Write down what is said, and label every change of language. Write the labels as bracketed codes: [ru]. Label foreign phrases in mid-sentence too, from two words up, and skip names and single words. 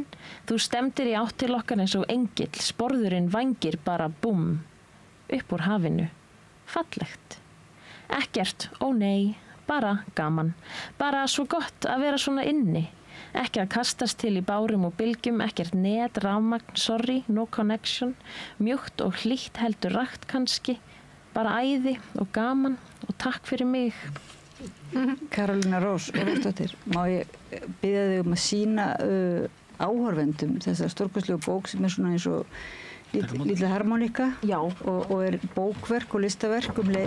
[is] Þú stemdir í átt til okkar eins og engill, sporðurinn vængir bara búm, upp úr hafinu. Fallegt. Ekkert, ó nei, bara gaman. Bara svo gott að vera svona inni. Ekki að kastast til í bárum og bylgjum, ekkert net, rafmagn, [en] sorry, no connection. [is] Mjúkt og hlýtt heldur rakt kannski. Bara æði og gaman og takk fyrir mig. Karolína Rós Ólafsdóttir, má ég biðja þig að sýna áhorfendum þessa stórkostlegu bók sem er svona eins og lítið harmonika og er bókverk og listaverk leið.